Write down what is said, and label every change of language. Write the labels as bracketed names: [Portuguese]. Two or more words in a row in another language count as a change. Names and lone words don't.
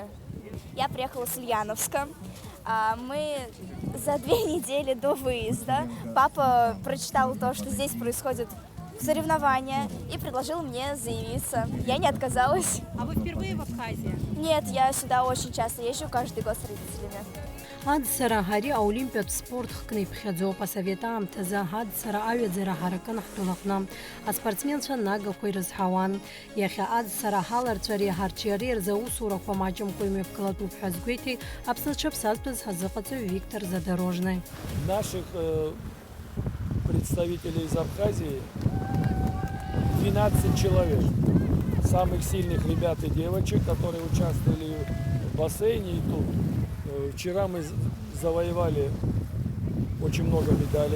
[Russian] Я приехала с Ульяновска. Мы за 2 недели до выезда папа прочитал то, что здесь происходит соревнования, и предложил мне заявиться. Я не отказалась. А вы впервые в Абхазии? Нет, я сюда очень часто езжу, каждый год с родителями. [Abkhazian] Аӡсара ари аолимпиатә спорт хкны иԥхьаӡоуп. Асовет аамҭазы аӡсара аҩаӡара ҳаракын ҳтәылаҟны. Аспортсменцәа нагақәа ирызҳауан. Иахьа аӡсара ҳаларцәареи ҳарҿиареи рзы аусурақәа маҷымкәа имҩаԥгылатәуп ҳәа згәеиҭеит Аԥсны ԥсазтәыз ҳазыҟаҵаҩ Виктор Задорожный. [Russian] Наших представителей из Абхазии 12 человек. Самых сильных ребят и девочек, которые участвовали в бассейне и тут. Вчера мы завоевали очень много медалей.